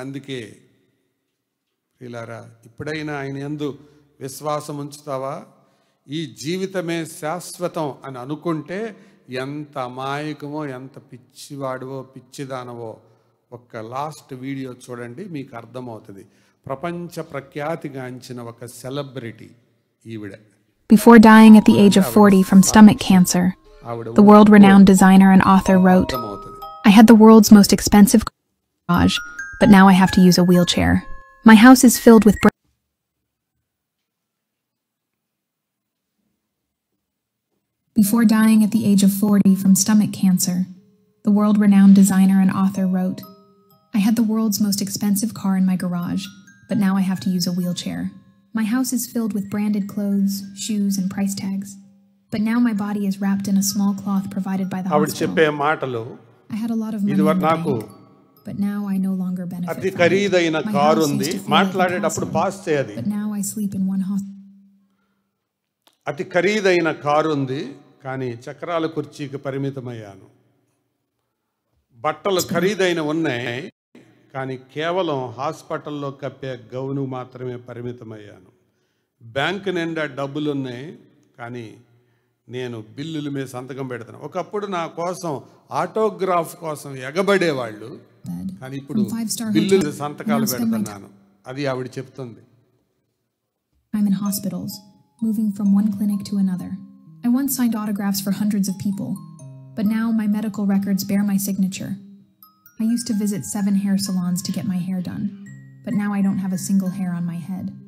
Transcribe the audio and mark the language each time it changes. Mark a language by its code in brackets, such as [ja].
[te] అందుకే ప్రియులారా, ఇప్పుడైనా ఆయన యందు విశ్వాసం ఉంచుతావా? ఈ జీవితమే శాశ్వతం అని అనుకుంటే ఎంత అమాయకమో, ఎంత పిచ్చివాడువో, పిచ్చిదానవో ఒక్క లాస్ట్ వీడియో చూడండి, మీకు అర్థమవుతుంది. ప్రపంచ ప్రఖ్యాతిగాంచిన ఒక సెలబ్రిటీ ఈవిడ. [en] Before dying at the age of 40 from stomach cancer, the world-renowned designer and author wrote, "I had the world's most expensive garage, but now I have to use a wheelchair. My house is filled with..." Before dying at the age of 40 from stomach cancer, the world-renowned designer and author wrote, "I had the world's most expensive car in my garage, but now I have to use a wheelchair. My house is filled with branded clothes, shoes, and price tags, but now my body is wrapped in a small cloth provided by the hospital. I had a lot of money in the bank, but now I no longer benefit from it. My house used to feel like a castle, but now I sleep in one hospital." [te] అతి ఖరీదైన car ఉంది, కానీ చక్రాల కుర్చీకి పరిమితమయ్యాను. బట్టలు ఖరీదైన ఉన్నాయి, కానీ కేవలం హాస్పిటల్లో కప్పే గౌను మాత్రమే పరిమితమయ్యాను. బ్యాంకు నిండా డబ్బులు ఉన్నాయి, కానీ నేను బిల్లుల మీద సంతకం పెడతాను. ఒకప్పుడు నా కోసం ఆటోగ్రాఫ్ కోసం ఎగబడేవాళ్ళు, కానీ ఇప్పుడు బిల్లుల సంతకాలు పెడుతున్నాను. అది ఆవిడ చెప్తుంది. [en] I'm in hospitals, moving from one clinic to another. I once signed autographs for hundreds of people, but now my medical records bear my signature. I used to visit 7 hair salons to get my hair done, but now I don't have a single hair on my head.